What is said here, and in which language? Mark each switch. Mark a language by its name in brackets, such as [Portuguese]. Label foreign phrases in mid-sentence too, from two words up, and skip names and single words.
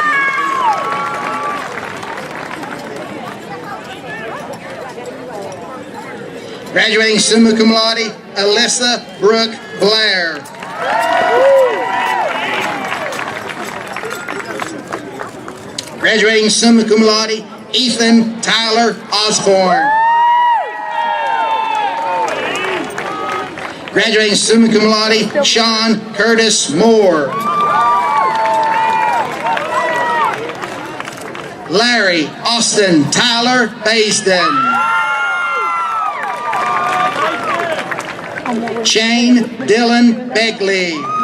[English] Graduating [Latin] summa cum laude, [English] Alyssa Brooke Blair. Graduating [Latin] summa cum laude, [English] Ethan Tyler Osborne. Graduating [Latin] summa cum laude, [English] Sean Curtis Moore. Larry Austin Tyler Baisden. Shane Dylan Beckley.